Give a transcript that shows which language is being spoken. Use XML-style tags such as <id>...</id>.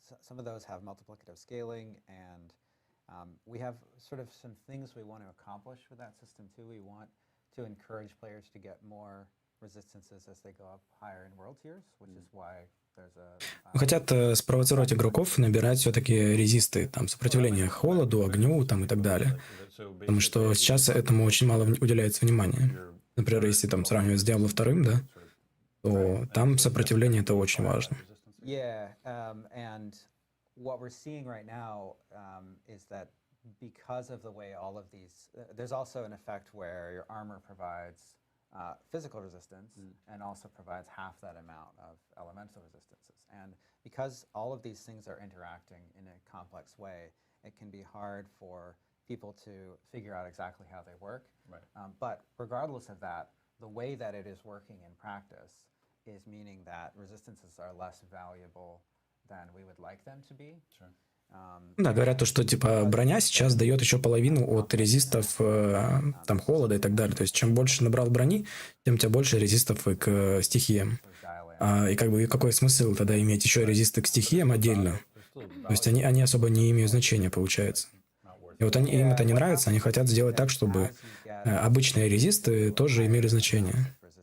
<en>Some of those have multiplicative scaling, and we have sort of some things we want to accomplish with that system too. We want to encourage players to get more resistances as they go up higher in world tiers, which is why there's a...</en> <ru>Хотят спровоцировать игроков набирать все-таки резисты, там, сопротивление холоду, огню там, и так далее. Потому что сейчас этому очень мало уделяется внимания. Например, если там сравнивать с Diablo 2, да, то там сопротивление это очень важно.</ru> <en>Yeah, and what we're seeing right now is that because of the way all of these, there's also an effect where your armor provides physical resistance and also provides half that amount of elemental resistances. And because all of these things are interacting in a complex way, it can be hard for people to figure out exactly how they work. Right. But regardless of that, the way that it is working in practice is meaning that resistances are less valuable than we would like them to be. Sure.</en> <ru>Да, говорят то, что типа броня сейчас дает еще половину от резистов там холода и так далее. То есть чем больше набрал брони, тем у тебя больше резистов и к стихиям. И как бы какой смысл тогда иметь еще резисты к стихиям отдельно? То есть они особо не имеют значения, получается. И вот им это не нравится, они хотят сделать так, чтобы обычные резисты тоже имели значение.</ru>